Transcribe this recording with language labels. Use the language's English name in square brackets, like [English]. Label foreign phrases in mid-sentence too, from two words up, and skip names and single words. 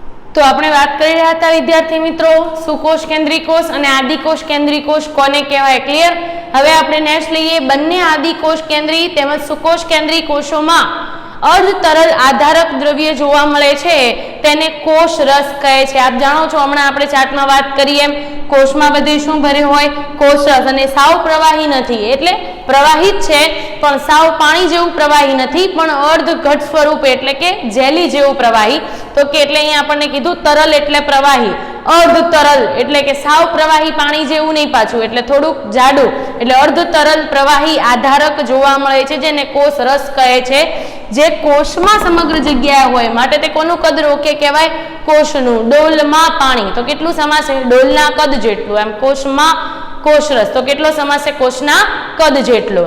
[Gujarati] तो આપણે વાત કરી રહ્યા હતા વિદ્યાર્થી મિત્રો સુકોષ કેન્દ્રીય કોષ અને આદિકોષ કેન્દ્રીય કોષ કોને કહેવાય ક્લિયર। હવે આપણે નેક્સ્ટ લઈએ બંને આદિકોષ કેન્દ્રીય તેમજ સુકોષ કેન્દ્રીય કોષોમાં અર્ધ તરલ આધારક દ્રવ્ય જોવા મળે છે તેને કોષ રસ કહે છે। આપ જાણો છો હમણાં આપણે ચાર્ટ મેં વાત કરી એમ કોષમાં બધે શું ભર્યું હોય કોષ રસ અને સાવ પ્રવાહી નથી એટલે પ્રવાહિત છે પણ સાવ પાણી જેવું પ્રવાહી નથી પણ અર્ધ ઘટ સ્વરૂપ એટલે કે જેલી જેવું પ્રવાહી नथी पण अर्ध घट स्वरूप एटले के जेली जेवुं प्रवाही। તો કે એટલે અહીંયા આપણે કીધું તરલ એટલે પ્રવાહી અર્ધ તરલ એટલે કે સાવ પ્રવાહી પાણી જેવું નહીં પાછું એટલે થોડુંક જાડું એટલે અર્ધ તરલ પ્રવાહી આધારક જોવા મળે છે જેને કોષ રસ કહે છે જે કોષમાં સમગ્ર જગ્યાએ હોય માટે તે કોનું કદ રોકે કહેવાય કોષનું। ડોલમાં પાણી તો કેટલું સમાસ છે ડોલના કદ જેટલું એમ કોષમાં કોષરસ તો કેટલો સમાસ છે કોષના કદ જેટલો।